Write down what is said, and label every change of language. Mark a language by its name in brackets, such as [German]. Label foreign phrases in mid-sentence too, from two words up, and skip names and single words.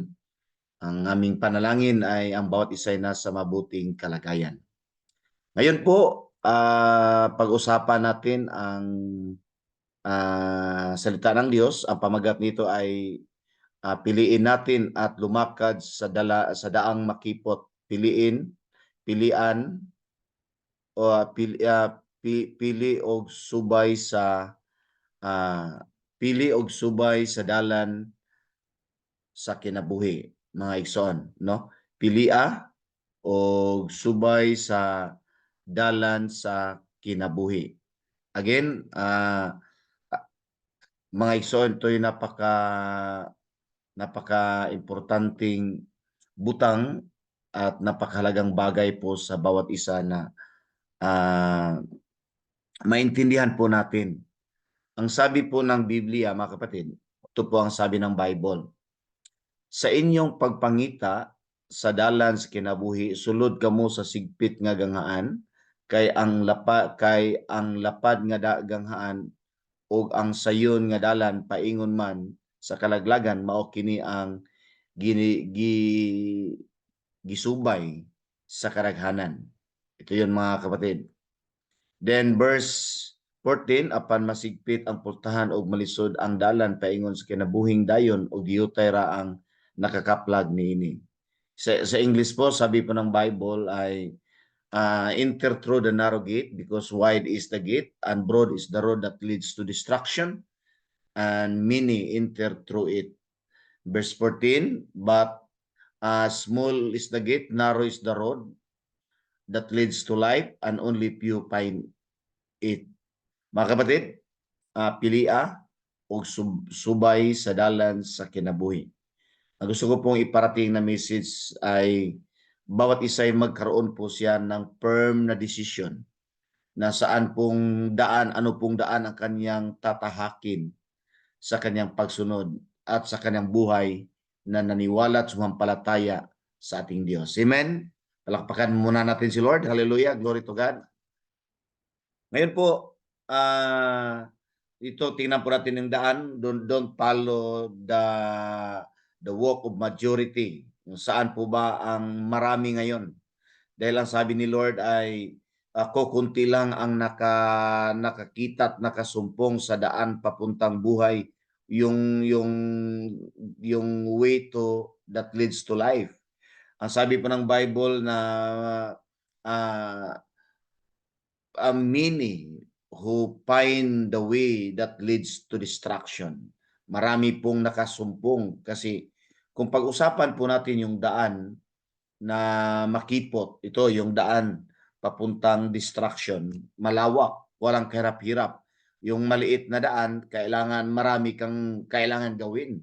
[Filipino] Ang aming panalangin ay ang bawat isa ay nasa mabuting kalagayan. Ngayon po, pag-usapan natin ang salita ng Diyos. Ang pamagat nito ay piliin natin at lumakad sa daang makipot. [Cebuano] Pilian o pili og subay sa pili og subay sa dalan sa kinabuhi, mga igsoon, no? Pilia og subay sa dalan sa kinabuhi. [Filipino] Again, [Cebuano] mga igsoon, [Filipino] ito'y napaka-importanting butang at napakahalagang bagay po sa bawat isa na maintindihan po natin. Ang sabi po ng Biblia, mga kapatid, ito po ang sabi ng Bible. [Cebuano] Sa inyong pagpangita sa dalan sa kinabuhi, sulod kamo sa sigpit nga ganghaan, kay ang lapad nga ganghaan ug ang sayon nga dalan paingon man sa kalaglagan, mao kini ang gisubay sa karaghanan. [Filipino] Ito 'yon, mga kapatid. [English] Then verse [Cebuano] 14, apan masigpit ang pultahan og malisod ang dalan paingon sa kinabuhing dayon ug giyutay ra ang nakakaplag niini. [Filipino] Sa English po, sabi po ng Bible ay [English] enter through the narrow gate because wide is the gate and broad is the road that leads to destruction and many enter through it. Verse 14, but small is the gate, narrow is the road that leads to life and only few find it. [Filipino] Mga kapatid, [Cebuano] pilia o subay sa dalan sa kinabuhi. [Filipino] Ang gusto ko pong iparating na message ay bawat isa ay magkaroon po siya ng firm na decision na saan pong daan, ano pong daan ang kanyang tatahakin sa kanyang pagsunod at sa kanyang buhay na naniwala at sumampalataya sa ating Diyos. Amen? Palakpakan muna natin si Lord. [English] Hallelujah. Glory to God. [Filipino] Ngayon po, ito tingnan po natin yung daan. [English] Don't follow the walk of majority. [Filipino] Saan po ba ang marami ngayon? Dahil ang sabi ni Lord ay kukunti lang ang nakakita at nakasumpong sa daan papuntang buhay, yung [English] way to that leads to life. [Filipino] Ang sabi po ng Bible na [English] many who find the way that leads to destruction. [Filipino] Marami pong nakasumpong kasi kung pag-usapan po natin yung daan na makipot, ito yung daan papuntang destruction, malawak, walang kahirap-hirap. Yung maliit na daan, marami kang kailangan gawin.